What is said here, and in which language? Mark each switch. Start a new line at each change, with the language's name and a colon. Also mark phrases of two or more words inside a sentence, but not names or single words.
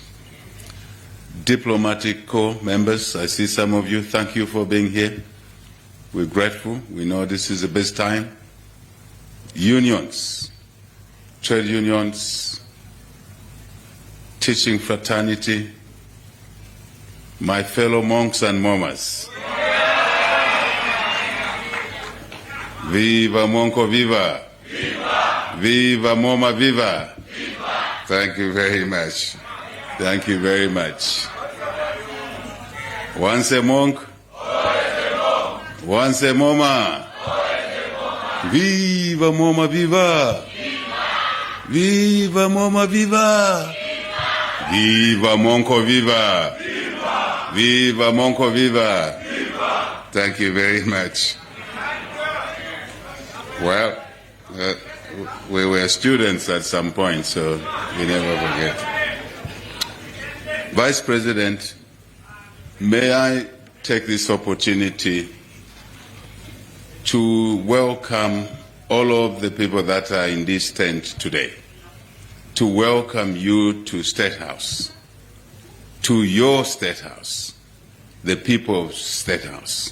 English: Diplomatic Corps members, I see some of you, thank you for being here. We're grateful. We know this is the best time. Unions, trade unions, teaching fraternity, my fellow monks and momas. Viva Monko Viva! Viva! Viva Moma Viva! Viva! Thank you very much. Thank you very much. Once a monk, once a Moma. Viva Moma Viva! Viva Moma Viva! Viva Monko Viva! Viva Monko Viva! Thank you very much. Well, we were students at some point, so we never forget. Vice President, may I take this opportunity to welcome all of the people that are in this tent today, to welcome you to State House, to your State House, the people's State House.